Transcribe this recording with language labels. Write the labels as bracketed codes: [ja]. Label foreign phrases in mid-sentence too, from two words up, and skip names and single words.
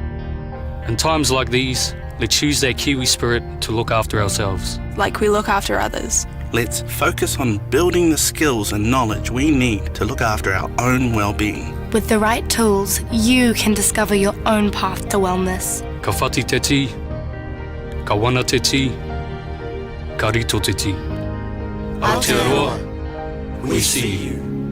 [en] And times like these, let's use that Kiwi spirit to look after ourselves. like we look after others. Let's focus on building the skills and knowledge we need to look after our own well-being. With the right tools, you can discover your own path to wellness. [mi] Ka whati te ti, ka wana te ti, ka rito te ti. [en] Aotearoa, we see you.